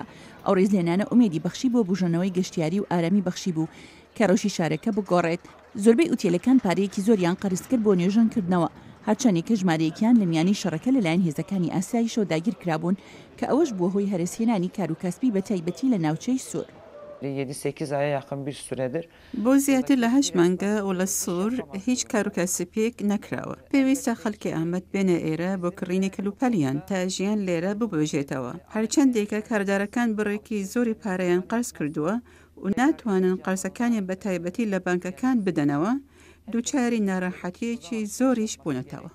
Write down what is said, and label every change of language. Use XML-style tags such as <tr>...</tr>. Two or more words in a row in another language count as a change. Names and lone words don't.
<ckb>ئەو ڕێزلێنانە ئومێدی بەخشی بۆ بژەنەوەی گەشتیاری و ئارامی بەخشی بوو کە ڕۆژی شارەکە بگۆڕێت. زۆربەی ئوتێلەکان پارەیەکی زۆریان قەرز کرد بۆ نوێژەنکردنەوە. هەرچەندێکە ژمارەیەکیان لە میانی شەڕەکە لەلایەن هێزەکانی ئاسایشەوە داگیر کرابوون کە ئەوەش بووە هۆی هەرسهێنانی کاروکاسبی بە تایبەتی لە ناوچەی سوور.</ckb> <tr>7-8 aya yakın bir süredir.</tr> <ckb>بۆ زیاتر لە 8 مانگە و لە سوور هیچ کاروکاسبێک نەکراوە. پێویستە خەڵکی ئامەد بێنە ئێرە بۆ کڕینی کەلوپەلیان تا ژیان لێرە ببێژێتەوە. هەرچەندێکە کاردارەکان بڕێکی زۆری پارەیان قەرز کردووە و ناتوانن قەرزەکانی بە تایبەتی لە بانکەکان بدەنەوە، دووچاری ناڕەحەتیەکی زۆریش بوونەتەوە.</ckb>